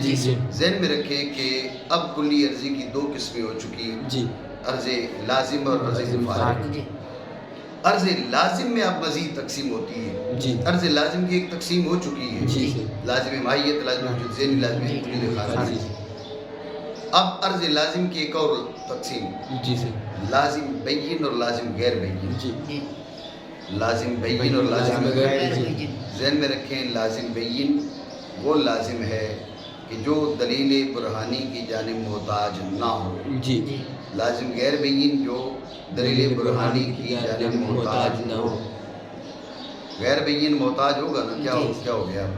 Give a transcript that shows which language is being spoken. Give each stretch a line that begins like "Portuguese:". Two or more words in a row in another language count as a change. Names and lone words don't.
Urdu: ذہن میں رکھیں کہ اب کلی عرضی کی دو قسمیں ہو چکی ہیں، عرض لازم اور عرض مفارق۔ عرض لازم میں اب مزید تقسیم ہوتی ہے، عرض لازم کی ایک تقسیم ہو چکی ہے، لازم ماہیت، لازم وجود ذہنی، لازم کلی خارجی۔ اب عرض لازم کی ایک اور تقسیم، لازم بین اور لازم غیر بین، لازم بین اور لازم غیر بین۔ ذہن میں رکھیں لازم بین وہ لازم ہے کہ جو دلیل برہانی کی جانب محتاج نہ ہو، لازم غیر بین جو دلیل برہانی کی جانب محتاج نہ ہو۔ غیر بین محتاج ہوگا نا، کیا ہو گیا آپ کو؟